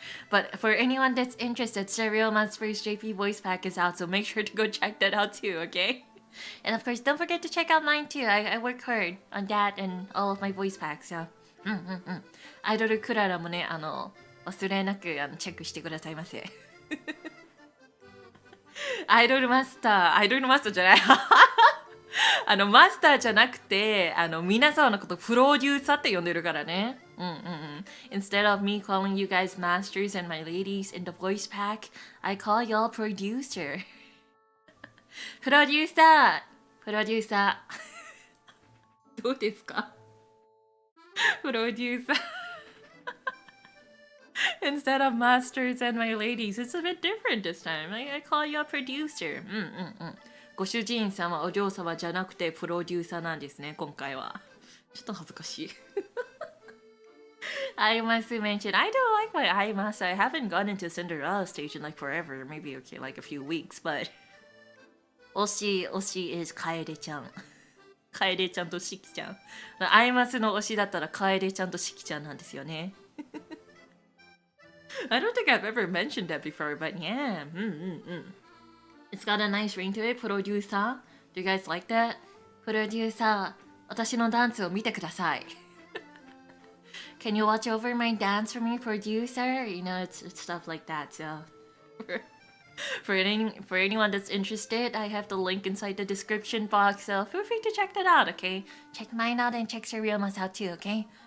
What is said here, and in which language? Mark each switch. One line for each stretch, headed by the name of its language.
English: But for anyone that's interested, Sir Ryoma's first JP voice pack is out, so make sure to go check that out too, okay? And of course, don't forget to check out mine too. I work hard on that and all of my voice packs.
Japanese: So, アイドルクララもね忘れなくチェックしてくださいませ。アイドルマスターじゃないマスターじゃなくて皆さんのことプロデューサーって呼んでるからね。
English: Instead of me calling you guys masters and my ladies in the voice pack, I call y'all producer.
Japanese: プロデューサーどうですか？
English: プロデューサーInstead of masters and my ladies, it's a bit different this time. I call you a producer.
Japanese: ご主人様、お嬢様じゃなくてプロデューサーなんですね、今回は。ちょっと恥ずかしい。
English: I must mention, I don't like my eye mask. I haven't gone into Cinderella stage in like forever. Maybe okay, like a few weeks, but 推し is 楓ちゃん。
Japanese: 楓ちゃんとしきちゃん。アイマスの推しだったら楓ちゃんとしきちゃんなんですよね。
English: I don't think I've ever mentioned that before, but yeah. It's got a nice ring to it. プロデューサー Do you guys like that?
Japanese: プロデューサー私のダンスを見てください。
English: Can you watch over my dance for me, producer? It's stuff like that. So, for anyone that's interested, I have the link inside the description box. So feel free to check that out. Okay, check mine out and check Sir Ryoma's out too. Okay.